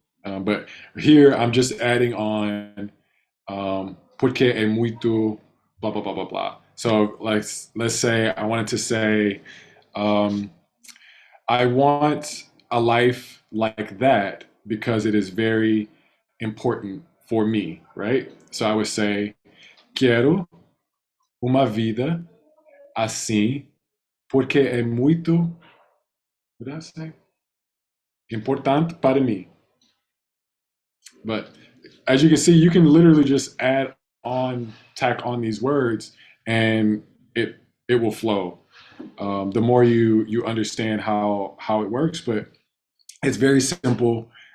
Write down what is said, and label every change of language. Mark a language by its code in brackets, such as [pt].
[en] But here I'm just adding on [pt] porque é muito [en] blah, blah, blah, blah, blah. So let's say I wanted to say, um, I want a life like that because it is very important for me, right? So I would say, [pt] quero uma vida assim porque é muito, [en] what did I say? [pt] Importante para mim. [en] But as you can see, you can literally just tack on these words, and it will flow. The more you understand how it works, but it's very simple.